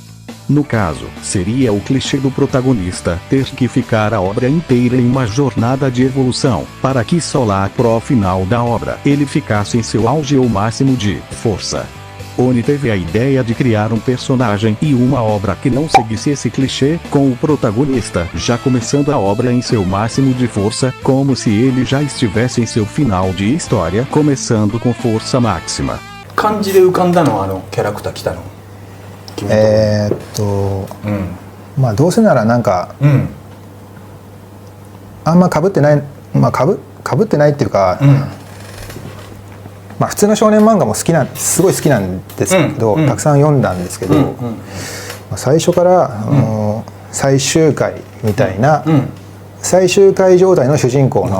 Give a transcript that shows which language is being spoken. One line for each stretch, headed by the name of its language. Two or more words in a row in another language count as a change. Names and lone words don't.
Portuguese: No caso, seria o clichê do protagonista ter que ficar a obra inteira em uma jornada de evolução, para que só lá pro final da obra ele ficasse em seu auge ou máximo de força. Oni teve a ideia de criar um personagem e uma obra que não seguisse esse clichê, com o protagonista já começando a obra em seu máximo de força, como se ele já estivesse em seu final de história, começando com força máxima.
Japanese: 漢字で浮かんだのはキャラクター来たの？まあどうせならなんか、あんま被ってない、まあ被ってないっていうか、まあ普通の少年漫画もすごい好きなんですけど、たくさん読んだんですけど、最初から最終回みたいな、最終回状態の主人公の